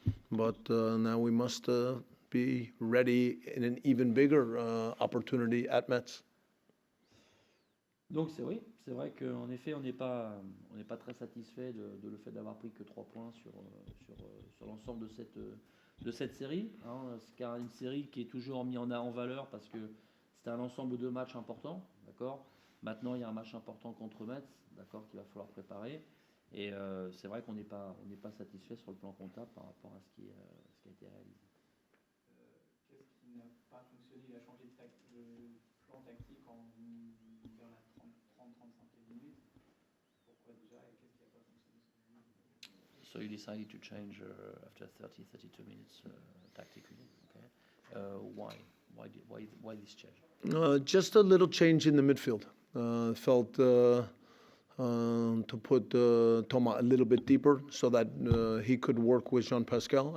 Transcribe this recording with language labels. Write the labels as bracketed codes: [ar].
[en] But now we must be ready in an even bigger opportunity at Mets. [fr] Donc c'est vrai qu'en effet on n'est pas très satisfait de le fait d'avoir pris que 3 points sur l'ensemble de cette série. Hein, c'est une série qui est toujours mise en valeur parce que c'est un ensemble de matchs importants, d'accord. Maintenant il y a un match important contre Metz, d'accord, qu'il va falloir préparer. Et c'est vrai qu'on n'est pas satisfait sur le plan comptable par rapport à ce qui a été réalisé. Qu'est-ce qui n'a pas fonctionné? Il a changé de plan tactique vers la 30-35e minute. Pourquoi déjà et qu'est-ce qui n'a pas fonctionné? [en] So you decided to change after 30-32 minutes tactically. Okay. Why this change? Just a little change in the midfield. Felt to put Thomas a little bit deeper so that he could work with Jean-Pascal.